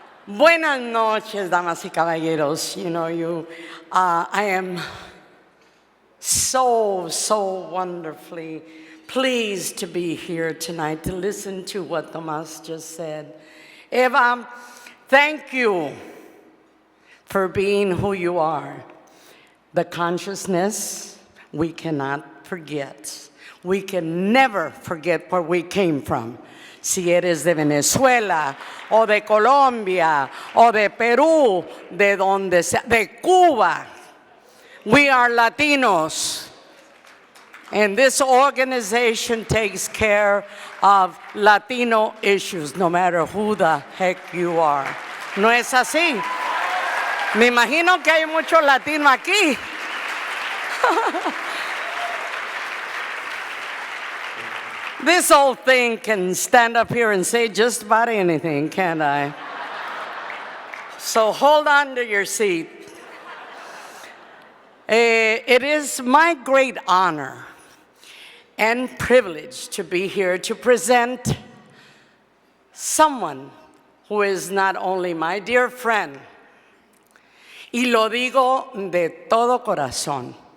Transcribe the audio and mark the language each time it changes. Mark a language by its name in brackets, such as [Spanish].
[Spanish] Buenas noches, damas y caballeros. [English] I am so wonderfully pleased to be here tonight to listen to what Tomas just said. Eva, thank you for being who you are. The consciousness we cannot forget. We can never forget where we came from. [Spanish] Si eres de Venezuela, o de Colombia, o de Perú, de donde sea, de Cuba. [English] We are Latinos. And this organization takes care of Latino issues, no matter who the heck you are. [Spanish] ¿No es así? Me imagino que hay muchos latinos aquí. [English] This old thing can stand up here and say just about anything, can't I? So hold on to your seat. It is my great honor and privilege to be here to present someone who is not only my dear friend, [Spanish] y lo digo de todo corazón.